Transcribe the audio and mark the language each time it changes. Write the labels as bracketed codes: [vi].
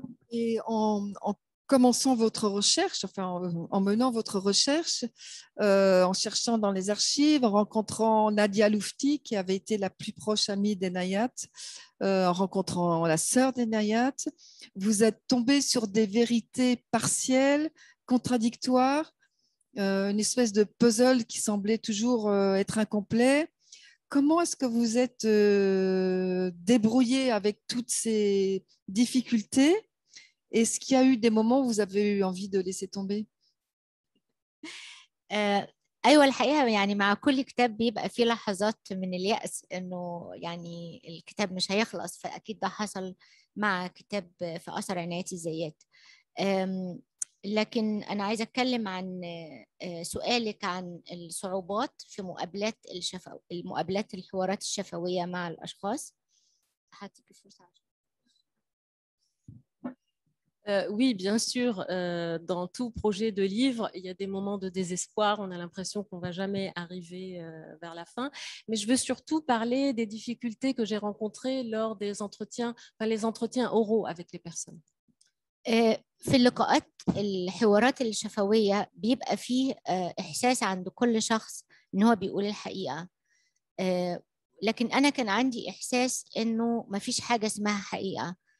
[fr] Et en commençant votre recherche, enfin en menant votre recherche, en cherchant dans les archives, en rencontrant Nadia Loufti, qui avait été la plus proche amie d'Inayat, en rencontrant la sœur d'Inayat, vous êtes tombé sur des vérités partielles, contradictoires, une espèce de puzzle qui semblait toujours être incomplet. Comment est-ce que vous êtes débrouillé avec toutes ces difficultés? Est-ce qu'il y a eu des moments où vous avez eu envie de laisser tomber? [ar] أيوة، الحقيقة يعني مع كل كتاب بيبقى فيه لحظات من اليأس إنه يعني الكتاب مش هيخلص، فأكيد ده حصل مع كتاب في أثر عنايات الزيات. لكن أنا عايزة أتكلم عن سؤالك عن الصعوبات في المقابلات الحوارات الشفوية مع الأشخاص. هديكي فرصة. [fr] Oui, bien sûr, dans tout projet de livre, il y a des moments de désespoir, on a l'impression qu'on ne va jamais arriver vers la fin, mais je veux surtout parler des difficultés que j'ai rencontrées lors des entretiens, enfin, les entretiens oraux avec les personnes. [ar] في اللقاءات الحوارات الشفوية بيبقى فيه إحساس عند كل شخص إن هو بيقول الحقيقة، لكن أنا كان عندي إحساس إنه ما فيش حاجة اسمها حقيقة.